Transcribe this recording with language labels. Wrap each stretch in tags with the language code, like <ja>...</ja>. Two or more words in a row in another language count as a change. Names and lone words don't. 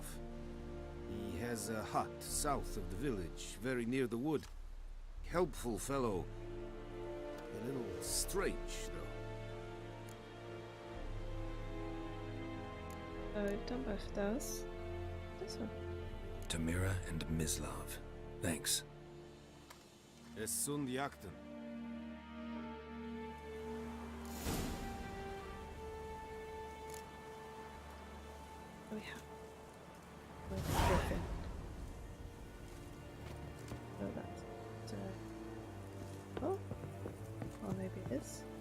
<en>He has a hut south of the village, very near the wood. Helpful fellow. A little strange, though. Oh, we've done both of those. This one. Tamira and Mislav. Thanks. Es sunt jakten. We have. Where's the griffin? Oh, that's. Oh. Or maybe it is.</en>